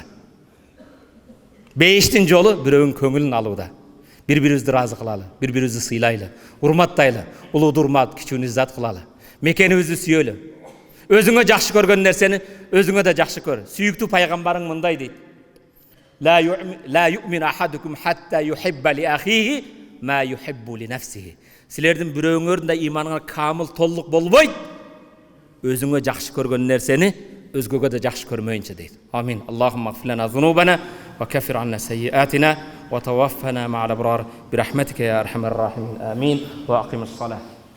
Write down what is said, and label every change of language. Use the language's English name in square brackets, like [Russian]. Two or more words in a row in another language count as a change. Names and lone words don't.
[Kyrgyz] Бейиштин жолу бирөөнүн көңүлүн алууда. Бири-бирибизди ыраазы кылалы, бири-бирибизди сыйлайлы, урматтайлы, улууду урмат, кичүүнү иззат кылалы. Мекенибизди сүйөлү. Өзүңө жакшы көргөн нерсени өзүңө да жакшы көр. Сүйүктүү пайгамбарың мындай дейт. [Arabic] لا يؤمن أحدكم حتى يحب لأخيه ما يحب لنفسه. [Kyrgyz] Силердин бирөөңөрдүн да иманыңа камыл толук болбойт. Өзүңө жакшы көргөн нерсени өзгөгө да жакшы көрмөйүнчө дейт. [Arabic] آمين. اللهم اغفر لنا ذنوبنا وكفر عنا سيئاتنا وتوفنا مع الأبرار برحمتك يا أرحم الراحمين. آمين. وأقم الصلاة.